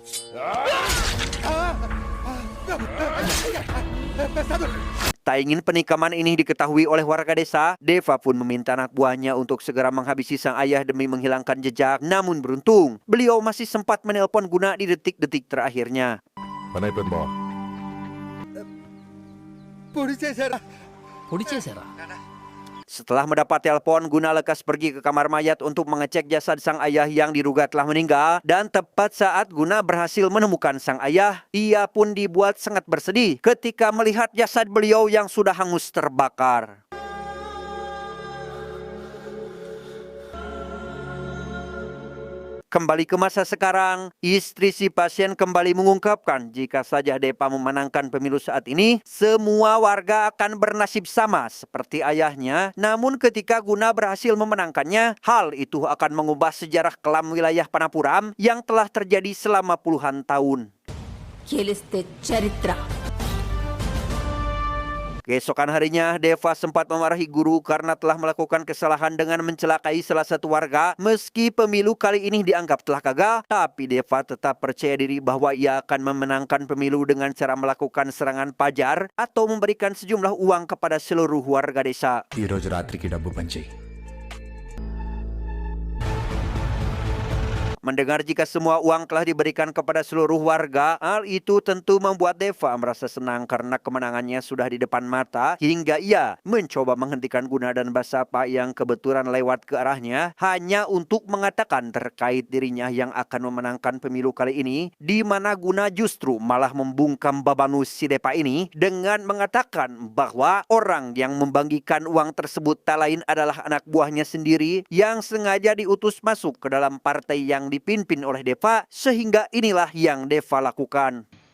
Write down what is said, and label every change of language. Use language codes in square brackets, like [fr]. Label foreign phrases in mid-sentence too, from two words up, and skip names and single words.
[id] Tak ingin penikaman ini diketahui oleh warga desa, Deva pun meminta anak buahnya untuk segera menghabisi sang ayah demi menghilangkan jejak. Namun beruntung, beliau masih sempat menelpon Guna di detik-detik terakhirnya. [te] పొడి చేశారా? [id] Setelah mendapat telepon, Guna lekas pergi ke kamar mayat untuk mengecek jasad sang ayah yang diduga telah meninggal. Dan tepat saat Guna berhasil menemukan sang ayah, ia pun dibuat sangat bersedih ketika melihat jasad beliau yang sudah hangus terbakar. Kembali ke masa sekarang, istri si pasien kembali mengungkapkan jika saja Deva memenangkan pemilu saat ini, semua warga akan bernasib sama seperti ayahnya. Namun ketika Guna berhasil memenangkannya, hal itu akan mengubah sejarah kelam wilayah Panapuram yang telah terjadi selama puluhan tahun. [te] గెలిస్తే చరిత్ర. [id] Keesokan harinya, Deva sempat memarahi guru karena telah melakukan kesalahan dengan mencelakai salah satu warga. Meski pemilu kali ini dianggap telah gagal, tapi Deva tetap percaya diri bahwa ia akan memenangkan pemilu dengan cara melakukan serangan pajar atau memberikan sejumlah uang kepada seluruh warga desa. [te] ఈరోజు రాత్రికి డబ్బు పంచేయి. [id] Mendengar jika semua uang telah diberikan kepada seluruh warga, hal itu tentu membuat Deva merasa senang karena kemenangannya sudah di depan mata, hingga ia mencoba menghentikan Guna dan Basapa yang kebetulan lewat ke arahnya hanya untuk mengatakan terkait dirinya yang akan memenangkan pemilu kali ini, di mana Guna justru malah membungkam babanus si Deva ini dengan mengatakan bahwa orang yang membagikan uang tersebut tak lain adalah anak buahnya sendiri yang sengaja diutus masuk ke dalam partai yang dipimpin oleh Deva, sehingga inilah yang Deva lakukan.